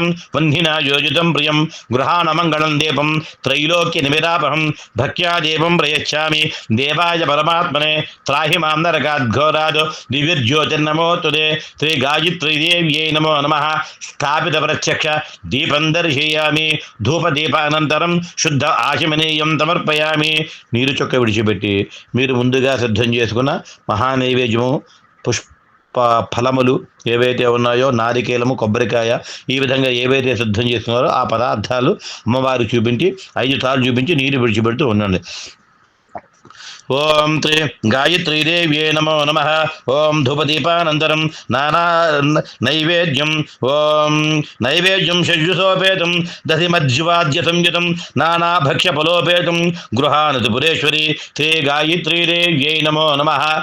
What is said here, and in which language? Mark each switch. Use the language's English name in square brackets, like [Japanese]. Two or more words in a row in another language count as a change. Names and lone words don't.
[Sanskrit] वह्निना योजितं प्रियं गृहाण मंगलं दीपं त्रैलोक्य निमिरापहं भक्त्या देवं प्रयच्छामि देवाय परमात्मने त्राहि मां नरकाद्घोरात् दिव्यज्योतिर्नमोस्तुते श्री गायत्री देव्यै नमो नमः स्थापित प्रत्यक्ष दीपं दर्शयामि धूपदीपानन्तरं शुद्ध आचमनीयं समर्पयामि [Telugu] నీరు చొక్క విడిచిపెట్టి మీరు ముందుగా సిద్ధం చేసుకున్న మహానైవేద్యము ఫలములు ఏవైతే ఉన్నాయో నారికేలము కొబ్బరికాయ ఈ విధంగా ఏవైతే సిద్ధం చేస్తున్నారో ఆ పదార్థాలు అమ్మవారికి చూపించి 5 సార్లు చూపించి నీరు విడిచిపెడుతూ ఉండండి [Sanskrit] ओं त्रि गायत्री देव्यै नमो नमः ओं धूपदीपानन्तरं नाना नैवेद्यं ओं नैवेद्यं षड्युसोपेतं दधिमज्वाद्य संयुतं नाना भक्ष्यफलोपेतं गृहाण त्रिपुरेश्वरी श्री गायत्री देव्यै नमो नमः